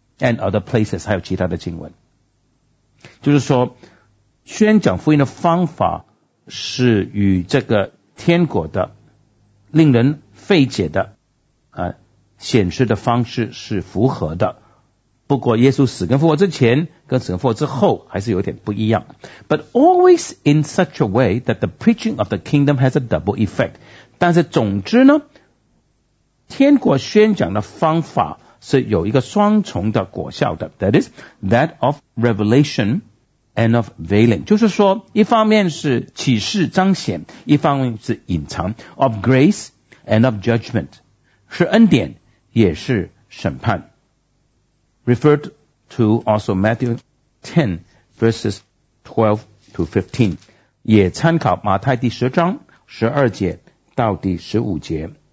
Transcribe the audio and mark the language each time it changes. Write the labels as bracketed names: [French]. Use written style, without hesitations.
[English] And other places， [Chinese] 还有其他的经文，就是说宣讲福音的方法是与这个天国的令人费解的显示的方式是符合的。不过耶稣死跟复活之前跟死跟复活之后还是有点不一样。 [English] But always in such a way that the preaching of the kingdom has a double effect. [Chinese] 但是总之呢，天国宣讲的方法是有一个双重的果效的。 [English] That is that of revelation and of veiling. [Chinese] 就是说一方面是启示彰显，一方面是隐藏。 [English] Of grace and of judgment， [Chinese] 是恩典也是审判。 [English] Referred to also Matthew 10 verses 12 to 15, [Chinese] 也参考马太第十章十二节到第十五节。